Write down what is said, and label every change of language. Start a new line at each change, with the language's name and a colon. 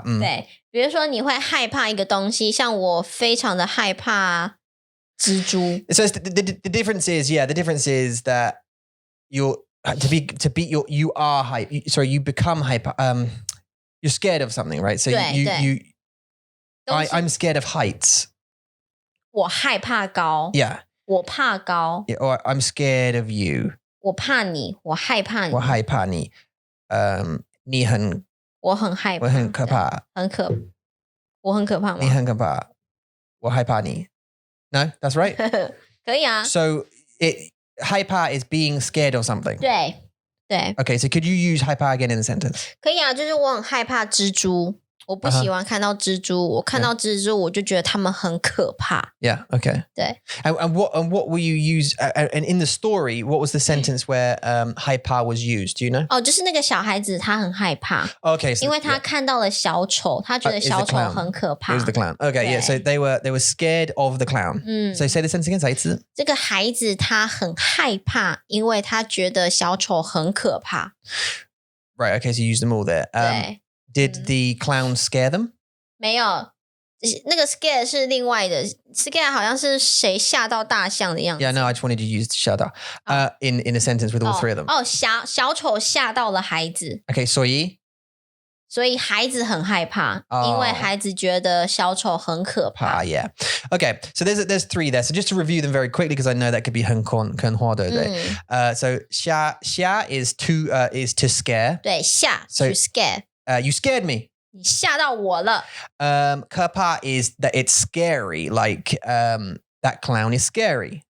Chinese: 对，比如说你会害怕一个东西，像我非常的害怕蜘蛛。
English: So the difference is, the difference is that you are hype. Sorry, you become hyper. You're scared of something, right? So 对 I'm scared of heights.
Chinese: 我害怕高。
English: Yeah.
Chinese: 我怕高。
English: Yeah, or I'm scared of you.
Chinese: 我怕你，我害怕你。我害怕你。你很我很害怕。我很可怕。我很可怕吗？你很可怕。我害怕你。
English: No, that's right.
Chinese: 可以啊。
English: So害怕 is being scared of something.
Chinese: 对。
English: Okay, so could you use 害怕 again in the sentence?
Chinese: 可以啊，就是我很害怕蜘蛛，我不喜欢看到蜘蛛，我看到蜘蛛我就觉得它们很可怕。
English: Yeah, okay.
Chinese: 对。
English: And what will you use? And in the story, what was the sentence where 害怕 was used? Do you know?
Chinese: 哦，就是那个小孩子他很害怕，
English: Okay, so
Chinese: 因为他看到了小丑，他觉得
English: is the
Chinese: 小丑
English: clown.
Chinese: 很可怕。
English: It was the clown. Okay, yeah. So they were scared of the clown. So say the sentence again.
Chinese: 再一次。这个孩子他很害怕，因为他觉得小丑很可怕。
English: Right. Okay. So you used them all there.
Chinese: 对。
English: Did the clown scare them?
Chinese: 没有，那个 scare 是另外的 ，scare 好像是谁吓到大象的样子。
English: Yeah. No, I just wanted to use shut up. In a sentence with all 3 of them.
Chinese: 哦，小丑吓到了孩子。
English: Okay.
Chinese: 所以孩子很害怕，因为孩子觉得小丑很可怕。
English: Yeah. Okay. So there's 3 there. So just to review them very quickly, because I know that could be
Chinese: 很花对不对？
English: So 吓 is to scare.
Chinese: 对，吓
English: So- to scare， You scared me.
Chinese: 你吓到我了。
English: 可怕 is that it's scary. Like that clown is scary.